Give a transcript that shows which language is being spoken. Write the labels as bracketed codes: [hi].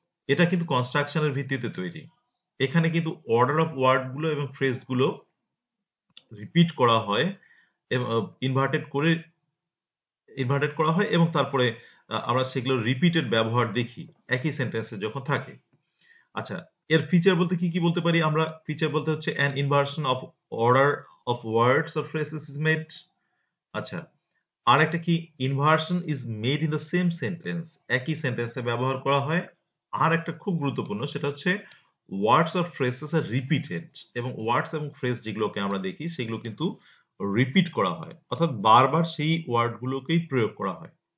[bn] এটা কিন্তু কনস্ট্রাকশনের ভিত্তিতে তৈরি। এখানে কিন্তু অর্ডার অফ ওয়ার্ড গুলো এবং ফ্রেজ গুলো রিপিট করা হয় এবং ইনভার্টেড করা হয় এবং তারপরে আমরা সেগুলো রিপিটেড ব্যবহার দেখি একই সেন্টেন্সে যখন থাকে। আচ্ছা, এর ফিচার বলতে কি কি বলতে পারি আমরা? ফিচার বলতে হচ্ছে [en] an inversion of order of words or phrases is made. [bn] আচ্ছা, আর একটা কি? [en] inversion is made in the same sentence, [bn] একই সেন্টেন্সে ব্যবহার করা হয়। আর একটা খুব গুরুত্বপূর্ণ, সেটা হচ্ছে [en] words or phrases are repeated, [bn] এবং ওয়ার্ডস এবং ফ্রেজ যেগুলোকে আমরা দেখি সেগুলো কিন্তু রিপিট করা হয়, অর্থাৎ বারবার সেই ওয়ার্ডগুলোকেই প্রয়োগ করা হয়।